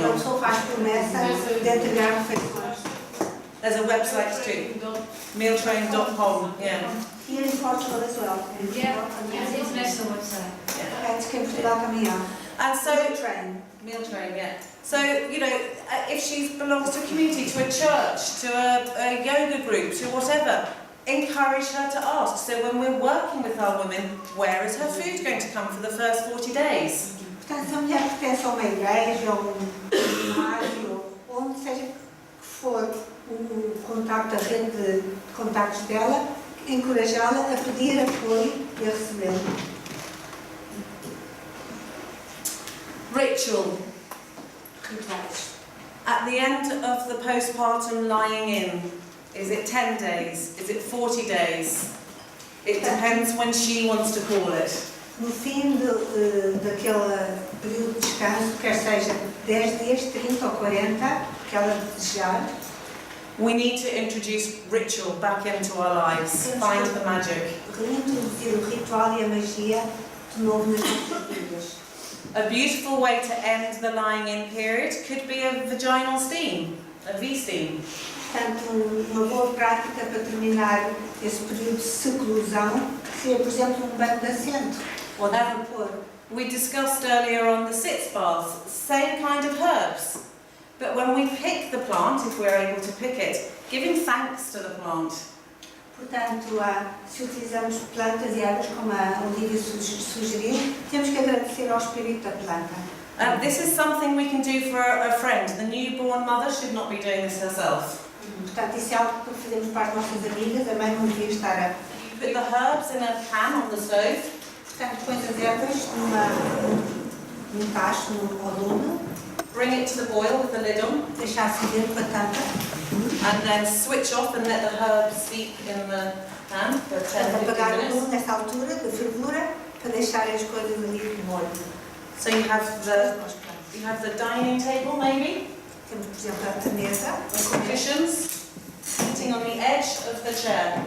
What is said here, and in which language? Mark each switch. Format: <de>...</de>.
<en>A on.</en> <pt>pessoa faz promessa de entregar refeições.</pt> <en>There's a website too, mealtrain.com. Yeah. Here in Portugal as well. Yeah, it's international website.</en> <pt>Acho que em Portugal também há.</pt> <en>And so Meal train. yeah. So if she belongs to a community, to a church, to a yoga group, to whatever, encourage her to ask. So when we're working with our women, where is her food going to come for the first 40 days?</en> <pt>Portanto, se a mulher pertence a uma igreja, a um ginásio, onde seja que for o contacto, a rede de contactos dela, encorajá-la a pedir apoio e a recebê-lo.</pt> <en>Ritual.</en> <pt>Rituais.</pt> <en>At the end of the postpartum lying in, is it 10 days? Is it 40 days? It depends when she wants to call it.</en> <pt>No fim daquele período de descanso, quer seja 10 dias, 30 ou 40, que ela desejar,</pt> <en>We need to introduce ritual back into our lives. Find the magic.</en> <pt>reintroduzir o ritual e a magia de novo nas nossas vidas.</pt> <en>A beautiful way to end the lying in period could be a vaginal steam, a V-steam.</en> <pt>Portanto, uma boa prática para terminar esse período de seclusão seria, por exemplo, um banho de assento ou de vapor.</pt> <en>We discussed earlier on the sitz bath, same kind of herbs. But when we pick the plant, if we're able to pick it, giving thanks to the plant.</en> <pt>Portanto, se utilizamos plantas e ervas, como a Olivia sugeriu, temos que agradecer ao espírito da planta.</pt> <en>This is something we can do for a friend. The newborn mother should not be doing this herself.</en> <pt>Portanto, isso é algo que fazemos para as nossas amigas, a mãe não devia estar a...</pt> <en>You put the herbs in a pan on the stove.</en> <pt>Portanto, pões as ervas num tacho, num lume,</pt> <en>Bring it to the boil with the lid on,</en> <pt>deixar acender com a tampa,</pt> <en>and then switch off and let the herbs steep in the pan for 10-15</en> <pt>apagar o lume</pt> <en>minutes.</en> <pt>nessa altura de fervura para deixar as coisas ali de molho.</pt> <en>So you have the dining table maybe,</en> <pt>Temos, por exemplo, a mesa,</pt> <en>with cushions, sitting on the edge of the chair,</en>